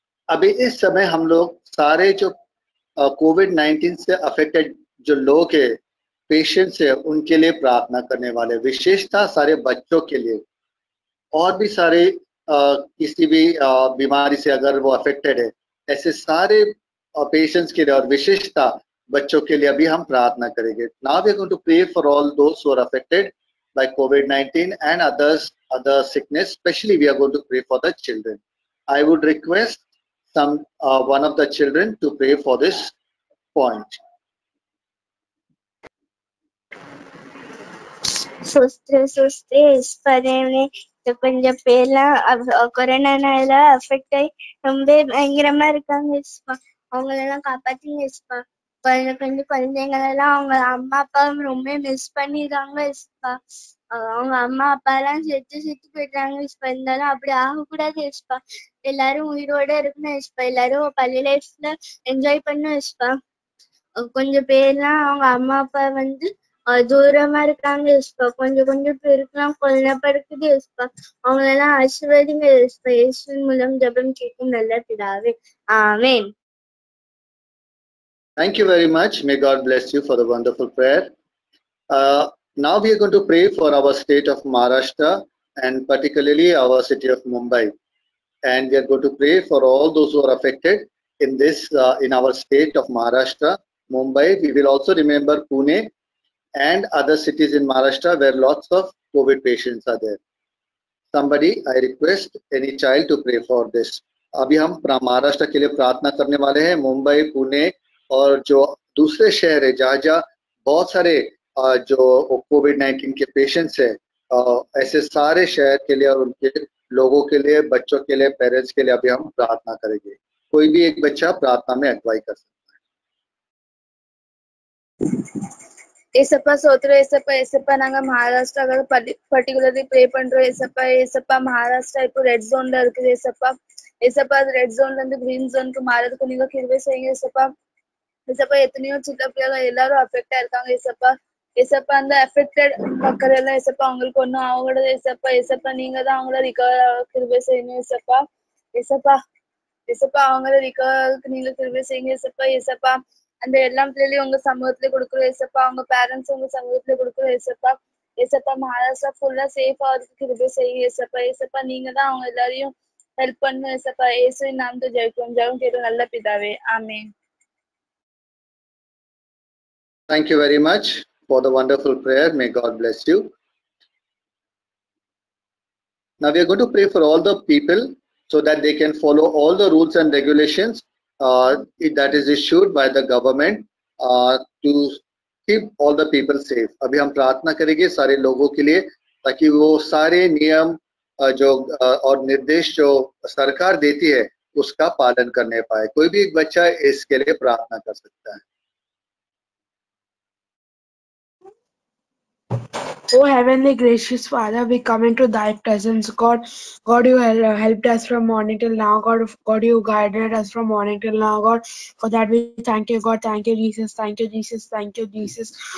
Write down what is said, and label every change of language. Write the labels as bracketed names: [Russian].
[Hindi] अभी इस समय हम लोग सारे जो कोविड-19 से अफेक्टेड जो लोग हैं, पेशेंट्स है, उनके लिए प्रार्थना करने वाले, विशेषतः सारे बच्चों के लिए और भी सारे किसी भी बीमारी से अगर वो अफेक्टेड है, ऐसे सारे पेशेंट्स के लिए और विशेषतः बच्चों के लिए अभी हम प्रार्थना करेंगे। [English] Now we are going to pray for all those who are affected by COVID-19 and other sickness. Especially we are going to pray for the children. I would request one of the children to pray for this point. చూస్తే పదేనే కొంచెం పేర్ల [Tamil] கொரோனானால affect ஆகி ரொம்ப பயங்கரமா இருக்காங்க. அவங்களெல்லாம் காப்பாத்திங்க. கொஞ்சம் குழந்தைங்களெல்லாம் அவங்க அம்மா அப்பா ரொம்ப மிஸ் பண்ணிடுறாங்க. அவங்க அம்மா அப்பா எல்லாம் செத்து போயிடுறாங்க. இருந்தாலும் அப்படி ஆகக்கூடாது. எல்லாரும் உயிரோட இருக்கணும். எல்லாரும் பள்ளி லைஃப்ல என்ஜாய் பண்ணணும். கொஞ்சம் பேர்லாம் அவங்க அம்மா அப்பா தூரமா இருக்காங்க. கொஞ்சம் பேருக்குலாம் கொல்லப்படுக்குது. அவங்களெல்லாம் ஆசீர்வதிங்க. இயேசுவின் மூலம் ஜெபம் கேட்கும் நல்ல பிதாவே, ஆமென். [English] Thank you very much. May God bless you for the wonderful prayer. Now we are going to pray for our state of Maharashtra and particularly our city of Mumbai. And we are going to pray for all those who are affected in this, in our state of Maharashtra, Mumbai. We will also remember Pune and other cities in Maharashtra where lots of COVID patients are there. Somebody, I request any child to pray for this. [Hindi] अभी हम महाराष्ट्र के लिए प्रार्थना करने वाले हैं। मुंबई, पुणे और जो दूसरे शहर है जहाँ बहुत सारे जो कोविड-19 के पेशेंट्स है, ऐसे सारे शहर के लिए और उनके लोगों के लिए, बच्चों के लिए, पेरेंट्स के लिए अभी हम प्रार्थना करेंगे। कोई भी एक बच्चा प्रार्थना में अगुवाई कर सकता है। [Tamil] ஏசப்பா சோத்ரோ ஏசப்பா நாங்க மகாராஷ்டிரா [English] particularly pray [Tamil] பண்றோம். ஏசப்பா மகாராஷ்டிரா இப்போ ரெட் ஜோன்ல இருக்குது. ஏசப்பா ரெட் ஜோன்ல இருந்து கிரீன் ஜோனுக்கு மாறதுக்கு நீங்க கிருபை செய்யுங்க. ஏசப்பா எத்தனையோ சின்ன பிள்ளைங்க எல்லாரும் அஃபெக்டா இருக்காங்க. ஏசப்பா அந்த அஃபெக்டட் மக்கள் எல்லாம் அவங்களுக்கு ஒண்ணும் ஆகக்கூடாது. ஏசப்பா நீங்க தான் அவங்கள ரிகவர் கிருபை செய்யணும். ஏசப்பா அவங்கள ரிகவருக்கு நீங்க கிருபை செய்யுங்க. ஏசப்பா அந்த எல்லா பிள்ளைகளையும் உங்க சமூகத்துல கொடுக்குறோம். அவங்க பேரண்ட்ஸ் உங்க சமூகத்துல கொடுக்குறோம். ஏசப்பா மகாராஷ்டிரா ஃபுல்லா சேஃபா அதுக்கு கிருபை செய்யுங்க. ஏசப்பா நீங்க தான் அவங்க எல்லாரையும் ஹெல்ப் பண்ணுங்க. இயேசுவின் நாமத்தை ஜெபம் கேட்கும் நல்ல பிதாவே, ஆமென். [English] Thank you very much for the wonderful prayer. May God bless you. Now we are going to pray for all the people so that they can follow all the rules and regulations that is issued by the government to keep all the people safe. [Hindi] अभी हम प्रार्थना करेंगे सारे लोगों के लिए ताकि वो सारे नियम जो और निर्देश जो सरकार देती है उसका पालन करने पाए। कोई भी एक बच्चा इसके लिए प्रार्थना कर सकता है। [English] Oh heavenly gracious Father, we come into thy presence, God. God, you helped us from morning till now, God, you guided us from morning till now, God. For that we thank you, God. Thank you, Jesus. Thank you, Jesus. Thank you, Jesus.